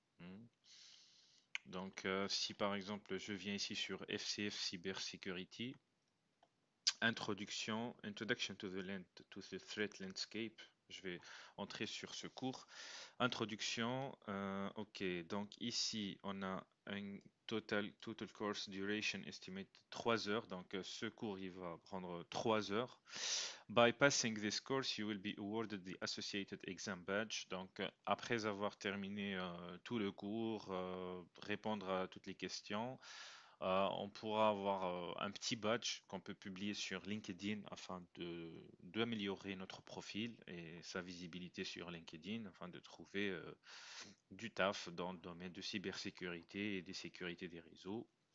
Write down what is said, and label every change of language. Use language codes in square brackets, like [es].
[fr] Hmm. Si par exemple je viens ici sur FCF Cybersecurity, Introduction to the Threat Landscape. Je vais entrer sur ce cours. Introduction, ok. Donc ici, on a un [en] total course duration estimate [fr] 3 heures. Donc ce cours, il va prendre 3 heures. [en] By passing this course, you will be awarded the associated exam badge. [fr] Donc après avoir terminé tout le cours, répondre à toutes les questions, on pourra avoir un petit badge qu'on peut publier sur LinkedIn afin d'améliorer notre profil et sa visibilité sur LinkedIn afin de trouver du taf dans le domaine de cybersécurité et des sécurités des réseaux.